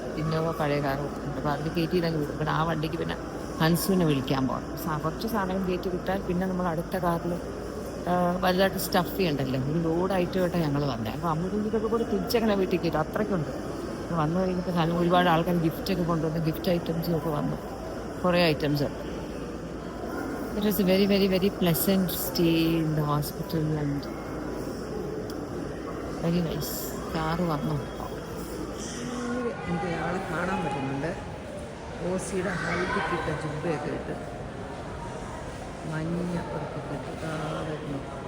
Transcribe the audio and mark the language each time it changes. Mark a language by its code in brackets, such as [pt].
[ml] Innova പഴയ car കൊടുത്തിട്ടുണ്ട്. അപ്പോൾ അതിൽ കയറ്റി ഇതങ്ങ് വിടും. പിന്നെ ആ വണ്ടിക്ക് പിന്നെ ഹൻസുവിനെ വിളിക്കാൻ പോകണം. കുറച്ച് സാധനം കയറ്റി വിട്ടാൽ പിന്നെ നമ്മൾ അടുത്ത കാറിൽ വലുതായിട്ട് സ്റ്റഫ് ചെയ്യണ്ടല്ലോ. ഒരു ലോഡ് ഐറ്റമായിട്ടാണ് ഞങ്ങൾ വന്നത്. അപ്പോൾ അമ്മൂരിക്കൊക്കെ കൂടി തിരിച്ചങ്ങനെ വീട്ടിൽ കയറ്റും. അത്രയ്ക്കുണ്ട്. വന്നു കഴിഞ്ഞപ്പോൾ സാധനം ഒരുപാട് ആൾക്കാർ ഗിഫ്റ്റൊക്കെ കൊണ്ടുവന്ന് ഗിഫ്റ്റ് ഐറ്റംസും ഒക്കെ വന്നു. കുറേ ഐറ്റംസ് ഉണ്ട്. [en] It was a very, very, very pleasant stay in the hospital and very nice. [ml] Car വന്നു. എനിക്ക് ആളെ കാണാൻ പറ്റുന്നുണ്ട്. ഓസിയുടെ ഹൈറ്റിക്ക് ഇട്ട ജുബയൊക്കെ ഇട്ട് മഞ്ഞ ഉറപ്പൊക്കെ ഇട്ട് വരുന്നു.